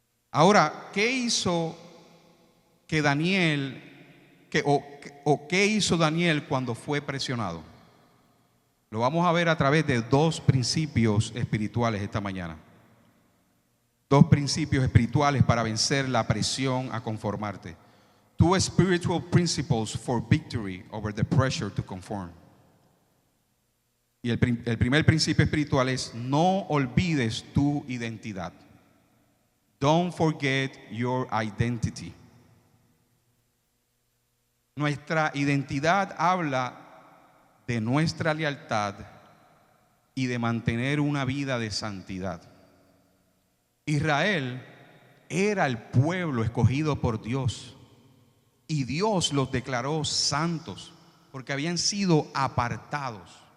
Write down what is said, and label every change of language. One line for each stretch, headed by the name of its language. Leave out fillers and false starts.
Spanish: Ahora, ¿qué hizo que Daniel, qué hizo Daniel cuando fue presionado? Lo vamos a ver a través de dos principios espirituales esta mañana. Dos principios espirituales para vencer la presión a conformarte.
English: Two spiritual principles for victory over the pressure to conform.
Spanish: Y el primer principio espiritual es: no olvides tu identidad.
English: Don't forget your identity.
Spanish: Nuestra identidad habla de nuestra lealtad y de mantener una vida de santidad. Israel era el pueblo escogido por Dios y Dios los declaró santos porque habían sido apartados.